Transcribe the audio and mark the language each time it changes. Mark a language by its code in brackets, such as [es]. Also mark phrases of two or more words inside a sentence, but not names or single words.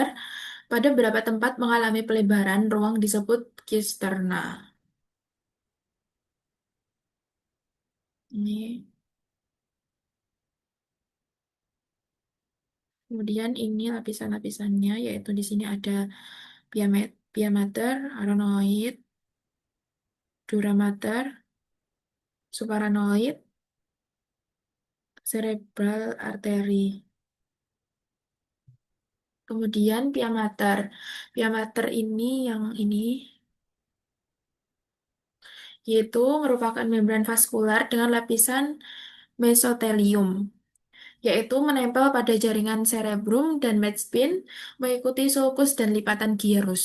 [id] Pada beberapa tempat mengalami pelebaran ruang disebut cisterna. Ini. Kemudian ini lapisan-lapisannya yaitu di sini ada [la] pia mater, [id] arachnoid, [la] dura mater, [en] subarachnoid, cerebral artery. [id] Kemudian [la] pia mater. Pia mater [id] ini yang ini yaitu merupakan membran vaskular dengan lapisan mesotelium, yaitu menempel pada jaringan cerebrum dan medspin, mengikuti sulcus dan lipatan gyrus.